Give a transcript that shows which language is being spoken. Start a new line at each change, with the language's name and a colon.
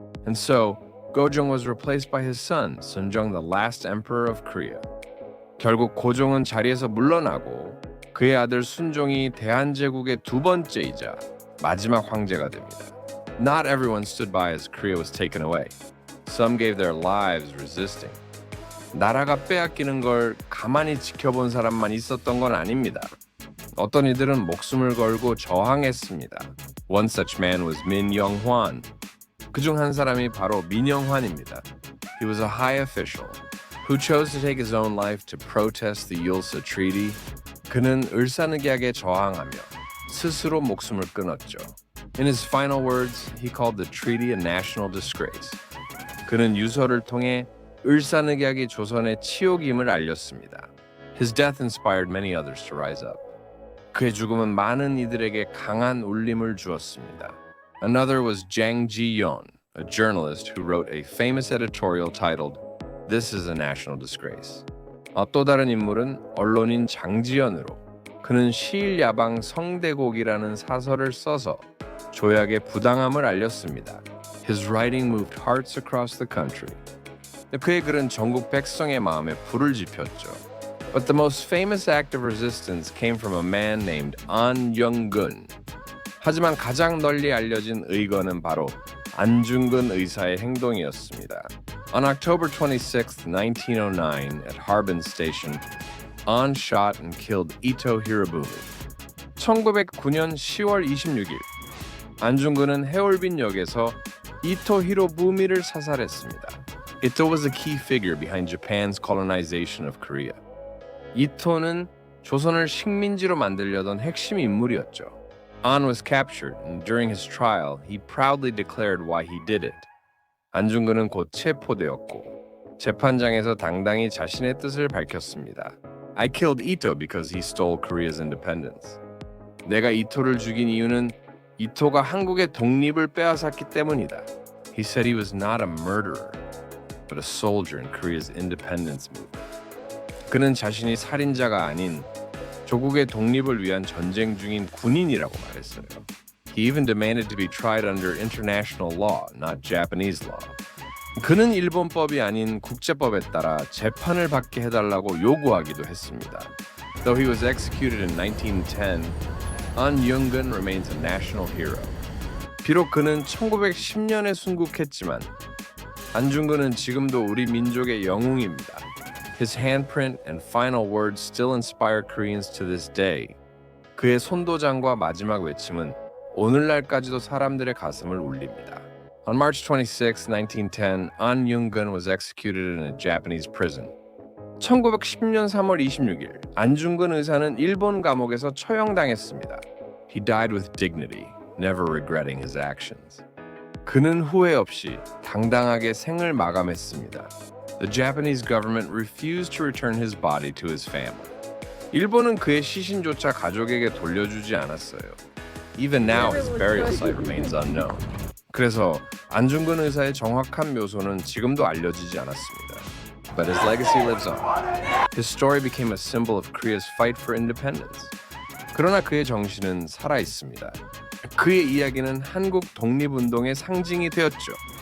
English: And so, Gojong was replaced by his son, Sunjong, the last emperor of Korea.
Korean: 결국 고종은 자리에서 물러나고 그의 아들 순종이 대한제국의 두 번째이자 마지막 황제가 됩니다.
English: Not everyone stood by as Korea was taken away. Some gave their lives resisting.
Korean: 나라가 빼앗기는 걸 가만히 지켜본 사람만 있었던 건 아닙니다. 어떤 이들은 목숨을 걸고 저항했습니다.
English: One such man was Min Young-hwan.
Korean: 그중 한 사람이 바로 민영환입니다.
English: He was a high official who chose to take his own life to protest the Yulsa Treaty.
Korean: 그는 을사늑약에 저항하며 스스로 목숨을 끊었죠.
English: In his final words, he called the treaty a national disgrace.
Korean: 그는 유서를 통해 을사늑약이 조선의 치욕임을 알렸습니다.
English: His death inspired many others to rise up.
Korean: 그의 죽음은 많은 이들에게 강한 울림을 주었습니다.
English: Another was Jang Ji-yeon, a journalist who wrote a famous editorial titled This is a National Disgrace.
Korean: 또 다른 인물은 언론인 장지연으로 그는 시일야방 성대곡이라는 사설을 써서 조약의 부당함을 알렸습니다.
English: His writing moved hearts across the country.
Korean: 그의 글은 전국 백성의 마음에 불을 지폈죠.
English: But the most famous act of resistance came from a man named An Young-gun.
Korean: 하지만 가장 널리 알려진 의거는 바로 안중근 의사의 행동이었습니다.
English: On October 26, 1909, at Harbin Station, An shot and killed Ito Hirobumi.
Korean: 1909년 10월 26일, 안중근은 해올빈역에서 이토 히로부미를 사살했습니다.
English: Ito was a key figure behind Japan's colonization of Korea.
Korean: 이토는 조선을 식민지로 만들려던 핵심 인물이었죠.
English: An was captured, and during his trial, he proudly declared why he did it.
Korean: 안중근은 곧 체포되었고 재판장에서 당당히 자신의 뜻을 밝혔습니다.
English: I killed Ito because he stole Korea's independence.
Korean: 내가 이토를 죽인 이유는 이토가 한국의 독립을 빼앗았기 때문이다.
English: He said he was not a murderer, but a soldier in Korea's independence movement.
Korean: 그는 자신이 살인자가 아닌 조국의 독립을 위한 전쟁 중인 군인이라고 말했어요.
English: He even demanded to be tried under international law, not Japanese law.
Korean: 그는 일본법이 아닌 국제법에 따라 재판을 받게 해달라고 요구하기도 했습니다.
English: Though he was executed in 1910, An Young-gun remains a national hero.
Korean: 비록 그는 1910년에 순국했지만 안중근은 지금도 우리 민족의 영웅입니다.
English: His handprint and final words still inspire Koreans to this day.
Korean: 그의 손도장과 마지막 외침은 오늘날까지도 사람들의 가슴을 울립니다.
English: On March 26, 1910, An Young-gun was executed in a Japanese prison.
Korean: 1910년 3월 26일, 안중근 의사는 일본 감옥에서 처형당했습니다.
English: He died with dignity, never regretting his actions.
Korean: 그는 후회 없이 당당하게 생을 마감했습니다.
English: The Japanese government refused to return his body to his family.
Korean: 일본은 그의 시신조차 가족에게 돌려주지 않았어요.
English: Even now, his burial site remains unknown.
Korean: 그래서 안중근 의사의 정확한 묘소는 지금도 알려지지 않았습니다.
English: But his legacy lives on. His story became a symbol of Korea's fight for independence.
Korean: 그러나 그의 정신은 살아 있습니다. 그의 이야기는 한국 독립운동의 상징이 되었죠.